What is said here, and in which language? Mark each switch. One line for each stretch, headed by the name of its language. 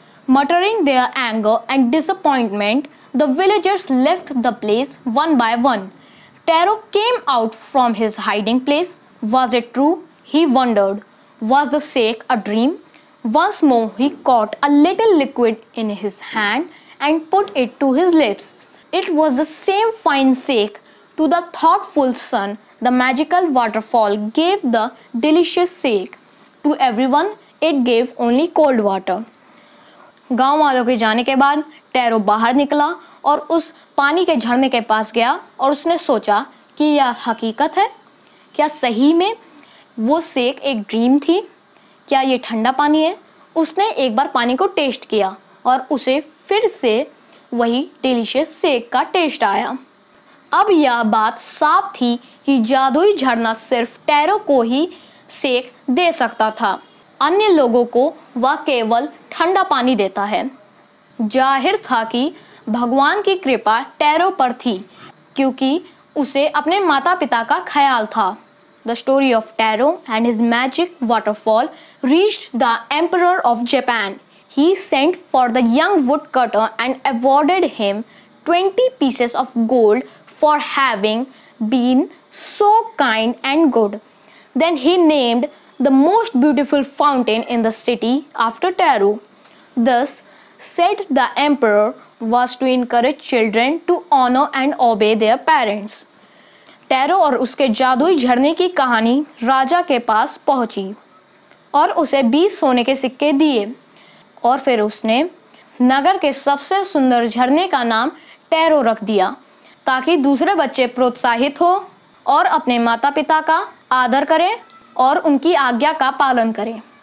English: Muttering their anger and disappointment, the villagers left the place one by one. Taro came out from his hiding place. Was it true? He wondered. Was the shake a dream? Once more he caught a little liquid in his hand and put it to his lips. It was the same fine shake. To the thoughtful son, the magical waterfall gave the delicious shake. To everyone, it gave only cold water.
Hindi: गांव वालों के जाने के बाद tarot बाहर निकला और उस पानी के झरने के पास गया और उसने सोचा कि यह हकीकत है, क्या सही में वो शेक एक ड्रीम थी, क्या ये ठंडा पानी है। उसने एक बार पानी को टेस्ट किया और उसे फिर से वही डिलीशियस शेक का टेस्ट आया। अब यह बात साफ थी कि जादुई झरना सिर्फ टैरो को ही शेक दे सकता था, अन्य लोगों को वह केवल ठंडा पानी देता है। जाहिर था कि भगवान की कृपा टैरो पर थी, क्योंकि उसे अपने माता पिता का ख्याल था।
English: The story of Taro and his magic waterfall reached the Emperor of Japan. He sent for the young woodcutter and awarded him 20 pieces of gold for having been so kind and good. Then he named the most beautiful fountain in the city after Taro. Thus, said the emperor, was to encourage children to honor and obey their parents.
Hindi: Tarot और उसके जादुई झरने की कहानी राजा के पास पहुंची और उसे 20 सोने के सिक्के दिए, और फिर उसने नगर के सबसे सुंदर झरने का नाम टैरो रख दिया ताकि दूसरे बच्चे प्रोत्साहित हो और अपने माता पिता का आदर करें और उनकी आज्ञा का पालन करें।